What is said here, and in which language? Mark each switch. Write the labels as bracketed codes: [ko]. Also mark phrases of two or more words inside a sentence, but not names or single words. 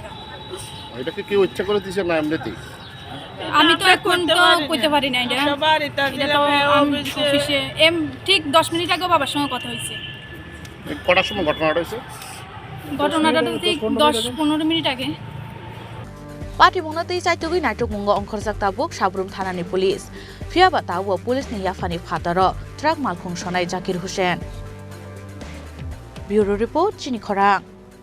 [bn] এটাকে কেউ ইচ্ছা করে দিছে না এমনিতেই? আমি তো এখন তো কইতে পারি না, এটা তো অফিসে ঠিক 10 মিনিট আগে বাবার সঙ্গে কথা হয়েছে। কটার সময় ঘটনাটা হয়েছে? ঘটনাটা তো ঠিক 10-15 মিনিট আগে। [trp] Patimungno tei Chaitugui Naitukmungo Ongkhorjak Tabuk Shabrum Thanani Police. Phiaba Tawo Police ni Yafani Phataro Truck Malkhung Sonai Zakir Hussain. [en] Bureau Report [trp] Chini Khorang.